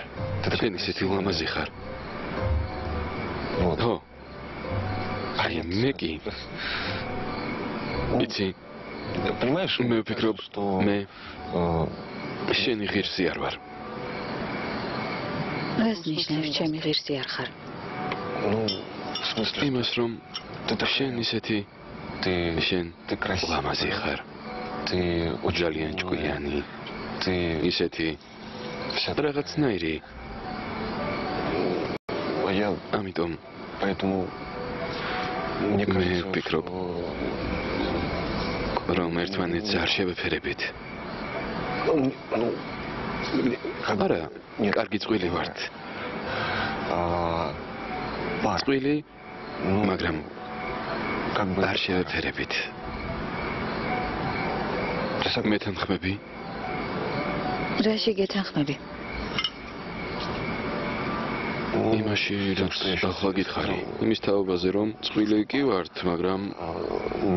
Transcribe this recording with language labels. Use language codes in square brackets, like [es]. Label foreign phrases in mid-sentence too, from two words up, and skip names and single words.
[ka] შენ ისეთი ლამაზი ხარ. ხო. აი მე კი. იცი, [ru] Понимаешь? [ka] მე ვფიქრობ, მე შენი ღირსი არ ვარ. რას ნიშნავს ჩემი ღირსი არ ხარ? [ru] Ну, в смысле, [ka] იმას რომ შენ ისეთი შენ [ru] ты красивая. [ka] ლამაზი ხარ. [ru] Ты [ka] ძალიან ჭკვიანი. [ru] ты [ka] ისეთი [ru] вся [ka] რაღაცნაირი. [ru] А я [ka] ამიტომ [ru] поэтому мне [ka] მე [ru] кажется, [ka] ვფიქრობ, [ru] что [ka] რომ ერთმანეთს არ შევეფერებით. [ru] ну, [ka] არა, კარგი წყვილი ვართ. [ru] пар, [ka] წყვილი, [ru] ну, [ka] მაგრამ [ru] как бы [ka] არ შევეფერებით. მე თანხმები? რაში გეთანხმები? იმაში, რაც ახლა გითხარი. იმის თაობაზე, რომ წყვილი კი ვართ, მაგრამ [ru] ну,